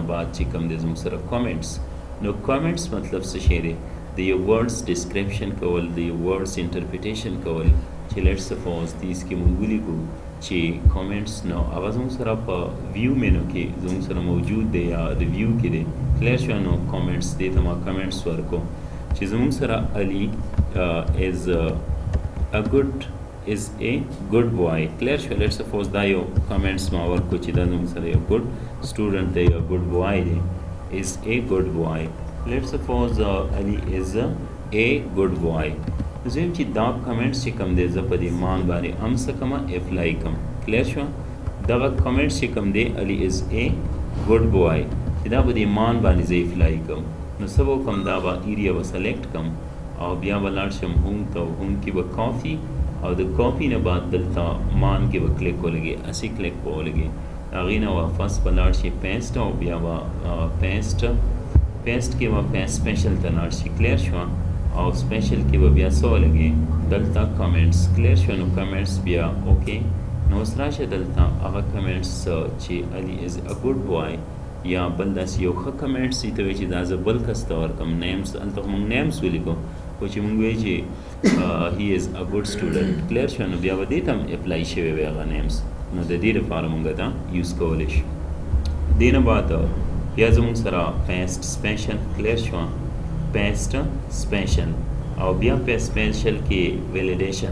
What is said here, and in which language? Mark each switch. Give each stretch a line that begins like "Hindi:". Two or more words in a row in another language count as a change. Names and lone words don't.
Pashto: بعد چې کوم دی زموږ سره کامنټس نو کامنټس مطلب څه شی دی د یو
English: words description
Pashto: کول د یو
English: words interpretation
Pashto: کول چې
English: let's suppose this
Pashto: کې موږ ولیکو چې کامنټس نو هغه زموږ سره په
English: view menu
Pashto: کې زموږ سره موجود دی یا ریویو کې دی کلیر شو نو کامنټس دې ته ما کامنټس ورکو چې زمونږ سره علي
English: is a good boy.
Pashto: Clear شو.
English: let's suppose
Pashto: دا یو comments ما ورکو چې دا زمونږ سره یو
English: good student
Pashto: دی یو
English: good boy
Pashto: دی
English: is a good boy. let's suppose Ali is a good boy.
Pashto: زم چې دا comments چې کوم دی زه په دې مان باندې ام څه کومه اپلای کوم. clear شو. دغه comments چې کوم دی
English: Ali is a good boy
Pashto: چې دا په دې مان باندې زه اپلای کوم نو سبو کوم دا به ایریا به سلیکټ کوم او بیا به لاړ شم هوم ته هوم کې به کافي او د کافي نه بعد دلته مان کې به کلیک ولګي اسی کلیک به ولګي هغې نه واپس به لاړ شي پیسټ او بیا به پیسټ کې به سپیشل ته لاړ شي. کلیر شوه. او سپیشل کې به بیا څه ولګي دلته کمنټس. کلیر شوه. نو کمنټس بیا اوکې نو اوس راشه دلته هغه کمنټس چې
English: Ali is a good boy
Pashto: یا بل داسې یو ښه کمنټس دي ته وایي چې دا زه بل کس ته ورکړم نیمس هلته خو موږ نیمس ولیکو خو چې موږ وایو چې
English: he is a good student.
Pashto: کلیر شوه. نو بیا به دې ته هم اپلای شوی وي هغه نیمس نو د دې لپاره موږ دا یوز کولی شو. دې نه بعد بیا زموږ سره
English: paste special.
Pashto: کلیر شوه.
English: paste special
Pashto: او بیا په سپیشل کې ویلیډیشن.